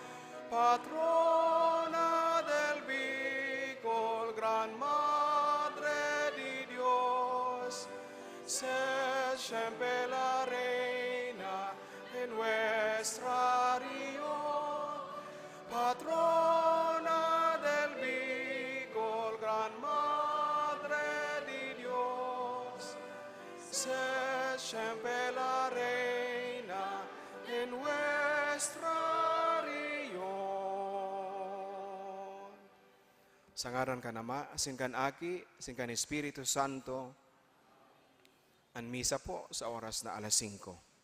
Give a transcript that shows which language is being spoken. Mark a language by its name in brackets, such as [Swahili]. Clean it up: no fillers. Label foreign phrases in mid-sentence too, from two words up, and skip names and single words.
[Spanish] Patrona del Bicol, Gran Madre de Dios, sé siempre la Reina en nuestra región. Patrona del Bicol, Gran Madre de Dios, sé siempre la Reina en nuestra [Bikol] sa ngaran ka Ama, asin kan Aki, asin kan Espiritu Santo, ang misa po sa oras na 5:00.